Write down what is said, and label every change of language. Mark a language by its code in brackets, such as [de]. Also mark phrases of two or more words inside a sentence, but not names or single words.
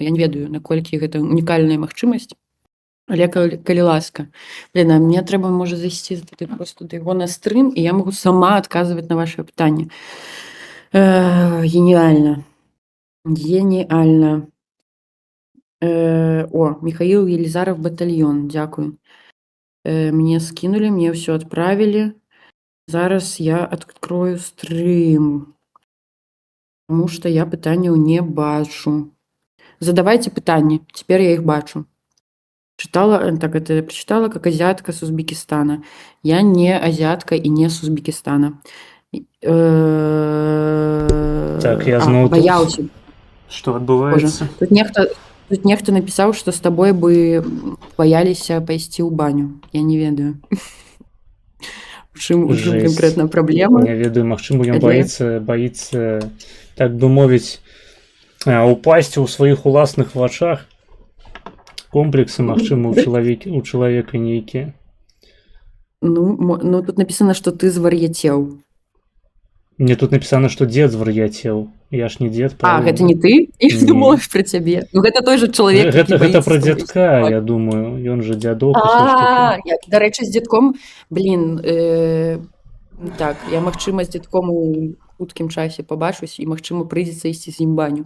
[be] Я не ведаю, наколькі гэта унікальная магчымасць, але калі ласка. Блин, а мне трэба, можа, зайсці просто да яго на стрым, і я магу сама адказваць на ваши пытанні. [ru] Гениально. [be] Михаил Елизаров, батальон, дзякую. [ru] Мне скинули, мне все отправили. Зараз я открою стрим, потому что [be] я пытанняў не бачу. Задавайте пытанні, [ru] теперь я их бачу. Прочитала как азиатка с Узбекистана. Я не азиатка и не с Узбекистана. [be] Так, я зноў [ru] боялся. [be] Што адбываецца? Тут нехта напісаў, што з табой бы баяліся пайсці ў баню. Я не ведаю. У чым канкрэтна праблема? Не ведаю, магчыма, ён баіцца, так бы мовіць, упасці ў сваіх уласных вачах. Комплексы, магчыма, у чалавека нейкія. Ну, тут напісана, што ты звар'яцеў. [ru] Мне тут написано, что дед звар'яцеў. Я ж не дед, правильно? [be] Гэта не ты? Я думала пра цябе. Ну, гэта той же чалавек, Гэта пра дзядка, я думаю. Ён же дзядок. Дарэчы, з дзядком, блин, так, я, магчыма, з дзядком у хуткім часе пабачусь, і, магчыма, прыйдзецца ісці з ім баню.